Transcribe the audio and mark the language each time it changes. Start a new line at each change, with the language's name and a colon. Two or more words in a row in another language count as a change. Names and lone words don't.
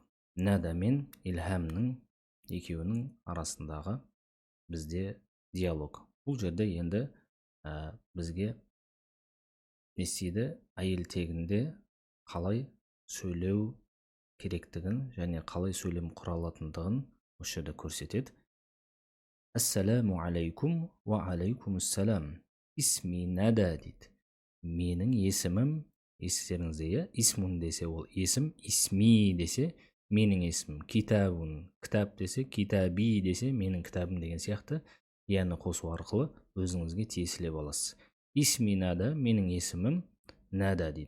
Kazakh: Нәда мен илхамның екеуінің арасындағы бізде диалог. Бұл жерде енді бізге нестейді? Әйел тегінде қалай сөйлеу керектігін және қалай сөйлем құралатындығын осы жерде көрсетеді.
Arabic: السلام عليكم وعليكم السلام.
Kazakh: Исми нәда дейді. Менің есімім, естеріңізде, исмун десе ол есім, исми десе менің есімім, китабун, кітап десе, китаби десе менің кітабым деген сияқты, яны қосу арқылы өзіңізге тиесілеп аласыз. Исми нәда, менің есімім нәда дейді.